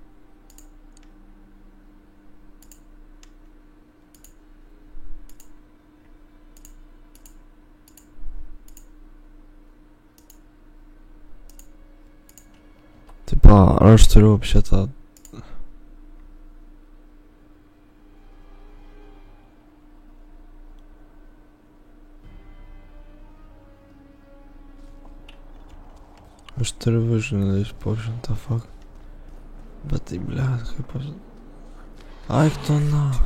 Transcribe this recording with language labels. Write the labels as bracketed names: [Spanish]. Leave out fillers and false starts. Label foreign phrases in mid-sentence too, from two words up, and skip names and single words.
[Lithuanian] Tipo, ar aš turiu šitą... Aš turiu [English] vision potion, the fuck. [Lithuanian] Bet tai, blėt, kaip aš... Aik tu na.